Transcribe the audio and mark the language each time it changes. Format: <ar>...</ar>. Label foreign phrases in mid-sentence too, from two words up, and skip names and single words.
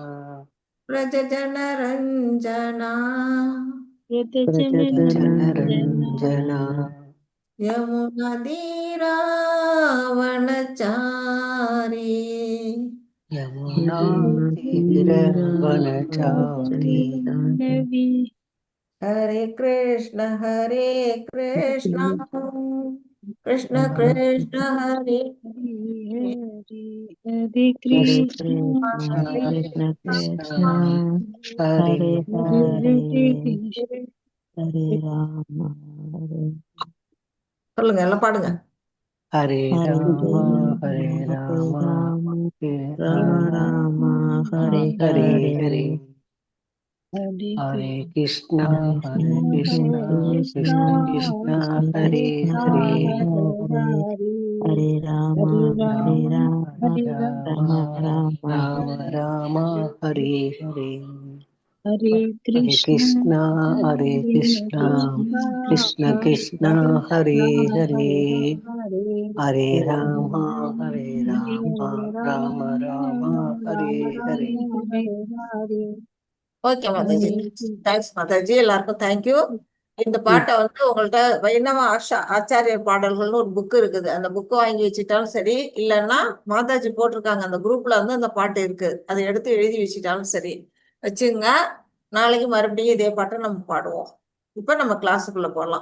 <sa>व्रज जन रंजना जनरंजना यमुनदीरावनचारी यमुना तीरवनचारी हरे कृष्ण कृष्ण कृष्ण हरे हरे कृष्ण कृष्ण कृष्ण हरे हरे हरे राम</sa> <ta>சொல்லுங்க எல்லாம் பாடுங்க</ta> <sa>हरे राम हरे राम राम राम राम हरे हरे हरे हरे हरे कृष्णा हरे कृष्ण कृष्ण कृष्ण हरे कृष्ण हरे हरे हरे राम राम राम राम राम हरे हरे हरे कृष्णा कृष्ण कृष्ण हरे हरे हरे राम राम राम हरे हरे</sa> <ta>ஓகே மாதாஜி தேங்க்ஸ் மாதாஜி எல்லாருக்கும் தேங்க்யூ இந்த பாட்டை வந்து உங்கள்ட்ட வைணவ ஆச்சாரியர் பாடல்கள்னு ஒரு புக் இருக்குது அந்த புக்கு வாங்கி வச்சுட்டாலும் சரி இல்லைன்னா மாதாஜி போட்டிருக்காங்க அந்த குரூப்ல வந்து அந்த பாட்டு இருக்கு அதை எடுத்து எழுதி வச்சுட்டாலும் சரி வச்சுங்க நாளைக்கு மறுபடியும் இதே பாட்டை நம்ம பாடுவோம் இப்ப நம்ம கிளாஸுக்குள்ள போகலாம்</ta>